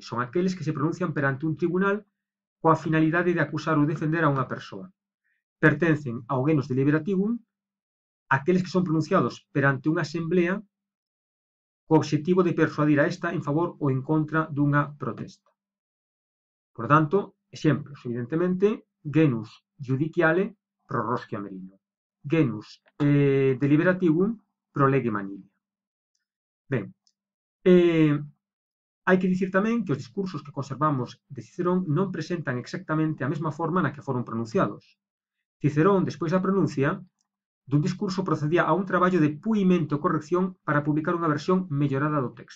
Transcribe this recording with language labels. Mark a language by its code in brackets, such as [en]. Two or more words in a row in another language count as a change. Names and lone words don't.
[gl] Son aqueles que se pronuncian perante un tribunal coa finalidade de acusar ou defender a unha persoa. Pertencen ao [la] genus deliberativum [gl] aqueles que son pronunciados perante unha asamblea co obxectivo de persuadir a esta en favor ou en contra dunha protesta. Por tanto, exemplos, evidentemente, [la] genus judiciale pro Roscio Amerino, genus deliberativum pro lege Manilia. [gl] Ben, hai que dicir tamén que os discursos que conservamos de Cicerón non presentan exactamente a mesma forma na que foron pronunciados. Cicerón, despois da pronuncia dun discurso, procedía a un traballo de puimento e corrección para publicar unha versión mellorada do texto.